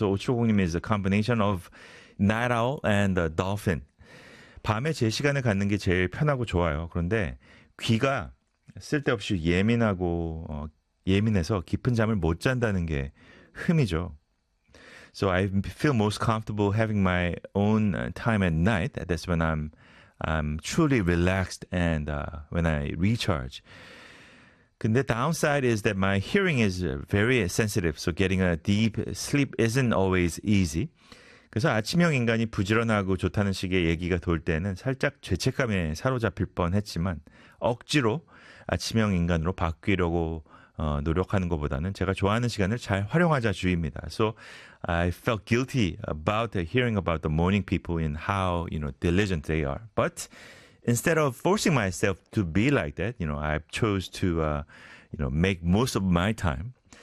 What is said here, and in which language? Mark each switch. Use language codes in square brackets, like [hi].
[en] So 오추공님 is a combination of night owl and a dolphin. [ko] 밤에 제 시간을 갖는 게 제일 편하고 좋아요. 그런데 귀가 쓸데없이 예민하고 예민해서 깊은 잠을 못 잔다는 게 흠이죠. [en] So I feel most comfortable having my own time at night. That's when I'm truly relaxed and when I recharge. 근데 downside is that my hearing is very sensitive. So getting a deep sleep isn't always easy. [ko] 그래서 아침형 인간이 부지런하고 좋다는 식의 얘기가 돌 때는 살짝 죄책감에 사로잡힐 뻔했지만 억지로 아침형 인간으로 바뀌려고 노력하는 것보다는 제가 좋아하는 시간을 잘 활용하자 주의입니다. [en] So I felt guilty about hearing about the morning people and how, you know, diligent they are. But instead of forcing myself to be like that, you know, I chose to, you know, make most of my time.